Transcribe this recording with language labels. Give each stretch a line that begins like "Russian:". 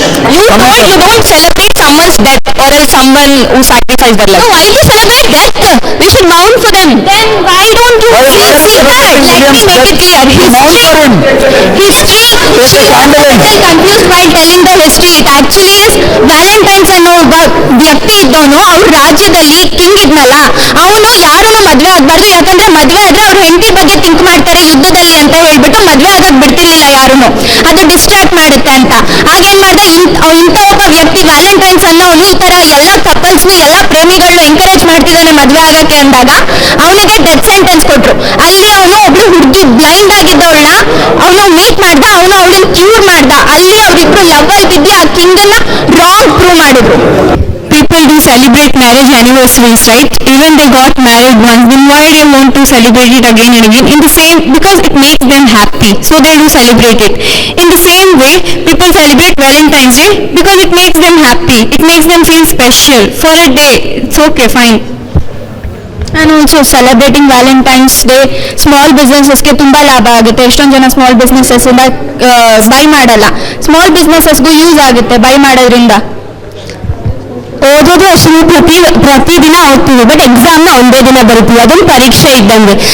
English: You don't celebrate someone's death or else someone who sacrificed their life. No, why you celebrate death? We should mourn for them. Then why don't you see that? Let me make it clear. History. She was confused while telling the history. It actually is
Kannada: Valentine's ಅನ್ನೋ ಒಬ್ಬ ವ್ಯಕ್ತಿ ಇದ್ದವನು, ಅವ್ರ ರಾಜ್ಯದಲ್ಲಿ king ಇದ್ನಲ್ಲ, ಅವನು ಯಾರನ್ನು ಮದ್ವೆ ಆಗ್ಬಾರ್ದು. ಯಾಕಂದ್ರೆ ಮದ್ವೆ ಆದ್ರೆ ಅವ್ರ ಹೆಂಡತಿ ಬಗ್ಗೆ ಥಿಂಕ್ ಮಾಡ್ತಾರೆ ಯುದ್ಧದಲ್ಲಿ ಅಂತ ಹೇಳ್ಬಿಟ್ಟು ಮದ್ವೆ ಆಗಕ್ ಬಿಡ್ತಿರ್ಲಿಲ್ಲ ಯಾರನ್ನು. ಅದು ಡಿಸ್ಟ್ರಾಕ್ಟ್ ಮಾಡುತ್ತೆ ಅಂತ. ಆಗೇನ್ ಮಾಡ್ದ, ಇಂಥ ಒಬ್ಬ ವ್ಯಕ್ತಿ ವ್ಯಾಲೆಂಟೈನ್ಸ್ ಅನ್ನೋನು ಈ ತರ ಎಲ್ಲ ಕಪಲ್ಸ್ನು ಎಲ್ಲ ಪ್ರೇಮಿಗಳನ್ನ ಎಂಕರೇಜ್ ಮಾಡ್ತಿದ್ದಾನೆ ಮದ್ವೆ ಆಗಕ್ಕೆ ಅಂದಾಗ ಅವನಿಗೆ ಡೆತ್ ಸೆಂಟೆನ್ಸ್ ಕೊಟ್ರು. ಅಲ್ಲಿ ಅವನು ಒಬ್ಳು ಹುಡುಗಿ ಬ್ಲೈಂಡ್ ಆಗಿದ್ದವಳನ್ನ ಅವನು ಮೀಟ್ ಮಾಡ್ದ, ಅವನು ಅವಳನ್ನ ಕ್ಯೂರ್ ಮಾಡ್ದ. ಅಲ್ಲಿ ಅವ್ರಿಬ್ರು ಲವ್ ಅಲ್ಲಿ ಬಿದ್ದು ಆ ಕಿಂಗನ್ನ ರಾಂಗ್ ಪ್ರೂವ್ ಮಾಡಿದ್ರು.
English: People do celebrate marriage anniversaries, right? Even they got married once, then why they want to celebrate it again and again? In the same, because it makes them happy, so they do celebrate it. In the same way, people celebrate Valentine's Day because it makes them happy. It makes them feel special for a day. It's okay, fine. And also celebrating Valentine's Day,
Kannada: small ಬಿಸ್ನೆಸಸ್ಗೆ ತುಂಬಾ ಲಾಭ ಆಗುತ್ತೆ. ಎಷ್ಟೊಂದು ಜನ small businesses by ಮಾಡಲ್ಲ. Small ಬಿಸ್ನೆಸಸ್ಗೂ use ಆಗುತ್ತೆ by ಮಾಡೋದ್ರಿಂದ. ಓದೋದು ಅಷ್ಟೇ ಪ್ರತಿದಿನ ಓದ್ತೀವಿ, ಬಟ್ ಎಕ್ಸಾಮ್ನ ಒಂದೇ ದಿನ ಬರೀತೀವಿ, ಅದೊಂದು ಪರೀಕ್ಷೆ ಇದ್ದಂಗೆ.